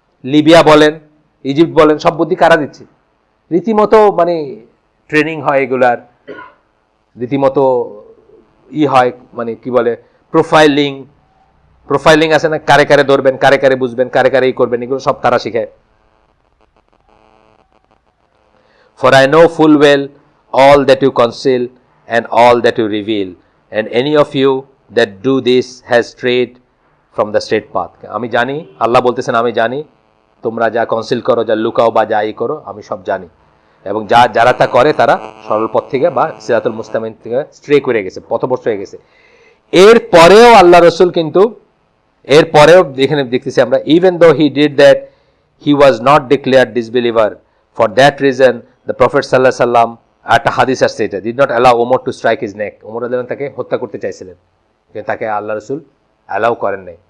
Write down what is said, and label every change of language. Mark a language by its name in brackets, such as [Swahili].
[Bangla] Libya বলেন, Egypt বলেন, সব বুদ্ধি কারা দিচ্ছে? রীতিমতো মানে ট্রেনিং হয় এগুলার, রীতিমতো হয়, মানে কি বলে, প্রোফাইলিং আছে না, কারে কারে ধরবেন, কারে কারে বুঝবেন, কারে কারে এই করবেন, এগুলো সব তারা শিখায়। [English] For I know full well all that you conceal and all that you reveal, and any of you that do this has strayed from the straight path. [Bangla] আমি জানি, আল্লাহ বলতেছেন আমি জানি তোমরা যা কনসিল করো, যা লুকাও বা যা ই করো, আমি সব জানি, এবং যারা তা করে তারা সরল পথ থেকে বা সিরাতুল মুস্তাকিম থেকে স্ট্রে করে গেছে, পথভ্রষ্ট হয়ে গেছে। এরপরেও আল্লাহ রসুল কিন্তু, এরপরেও এখানে দেখতেছি আমরা, [English] even though he did that he was not declared disbeliever, for that reason [Bangla] the prophet সাল্লাল্লাহু আলাইহি সাল্লাম, একটা হাদিস আসছে, এটা [English] did not allow Omar to strike his neck, [Bangla] ওমর রাদিয়াল্লাহু আনহু তাকে হত্যা করতে চাইছিলেন, কিন্তু তাকে আল্লাহ রসুল অ্যালাউ করেন নাই।